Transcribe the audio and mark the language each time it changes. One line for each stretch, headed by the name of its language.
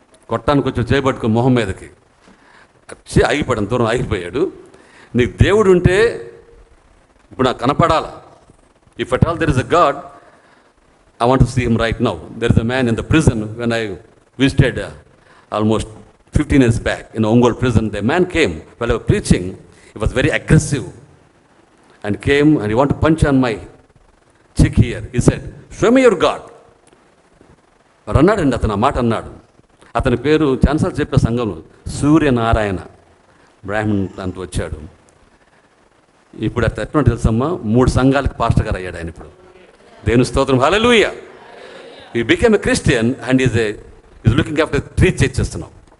Telugu: కొట్టానికి వచ్చి చేయబట్టుకుని మొహం మీదకి వచ్చి ఆగిపోయాడు, దూరం ఆగిపోయాడు. నీకు దేవుడు ఉంటే ఇప్పుడు నాకు కనపడాల.
English: If at all there is a god, I want to see him right now. There is a man in the prison when I visited almost 15 years back in Ongole prison. The man came while I was preaching. He was very aggressive and came and he wanted to punch on my cheek here. He said, show me your God.
Telugu: అన్నాడండి అతను. ఆ మాట అన్నాడు. అతని పేరు చాన్సల్ చెప్పే సంఘంలో సూర్యనారాయణ బ్రాహ్మణ్ అంటూ వచ్చాడు. ఇప్పుడు అతను ఎట్లా తెలుసమ్మా, 3 సంఘాలకు పాస్టర్ గారు అయ్యాడు ఆయన ఇప్పుడు. దేవుని స్తోత్రం, హల్లెలూయా.
English: He became a Christian and is looking after 3 churches now.